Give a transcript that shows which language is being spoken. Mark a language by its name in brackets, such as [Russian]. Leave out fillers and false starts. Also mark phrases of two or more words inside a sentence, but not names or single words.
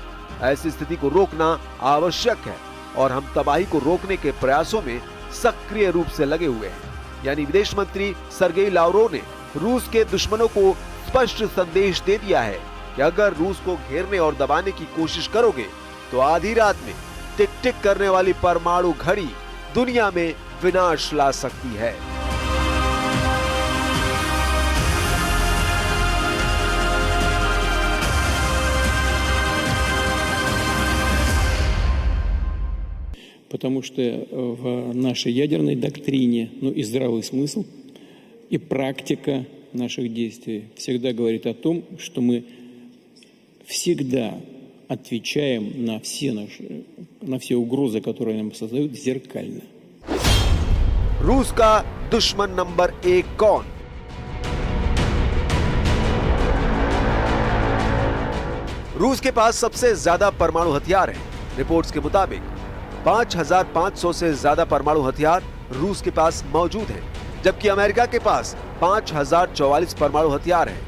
[Hindi] ऐसी स्थिति को रोकना आवश्यक है और हम तबाही को रोकने के प्रयासों में सक्रिय रूप से लगे हुए हैं। यानी विदेश मंत्री सर्गेई लावरोव ने रूस के दुश्मनों को स्पष्ट संदेश दे दिया है कि अगर रूस को घेरने और दबाने की कोशिश करोगे तो आधी रात में टिक टिक करने वाली परमाणु घड़ी दुनिया में विनाश ला सकती है। [Russian] Потому что в нашей ядерной доктрине, и здравый смысл, и практика наших действий всегда говорит о том, что мы всегда отвечаем на все угрозы, которые нам создают, зеркально. [Hindi] रूस का दुश्मन नंबर 1 कौन? रूस के पास सबसे ज्यादा परमाणु हथियार हैं। रिपोर्ट्स के मुताबिक 5500 से ज्यादा परमाणु हथियार रूस के पास मौजूद हैं, जबकि अमेरिका के पास 5044 परमाणु हथियार हैं।